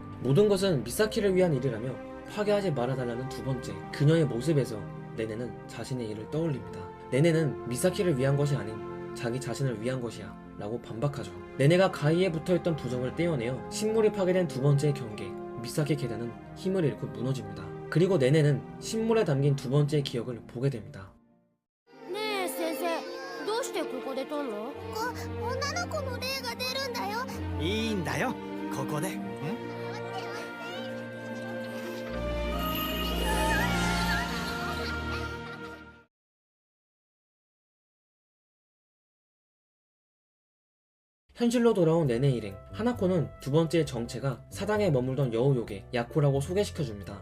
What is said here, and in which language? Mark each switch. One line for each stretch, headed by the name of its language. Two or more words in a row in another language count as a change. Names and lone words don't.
Korean: 모든 것은 미사키를 위한 일이라며 파괴하지 말아달라는 두 번째 그녀의 모습에서 네네는 자신의 일을 떠올립니다. 네네는 미사키를 위한 것이 아닌 자기 자신을 위한 것이야 라고 반박하죠. 네네가 가이에 붙어있던 부적을 떼어내어 신물이 파괴된 두 번째 경계 미사키 계단은 힘을 잃고 무너집니다. 그리고 네네는 신물에 담긴 두 번째 기억을 보게 됩니다.
Japanese: ねえ先生、どうしてここで撮んの？女の子の霊が出るんだよ。いいんだよここで。
Korean: 현실로 돌아온 네네 일행, 하나코는 두 번째 정체가 사당에 머물던 여우요괴 야코라고 소개시켜줍니다.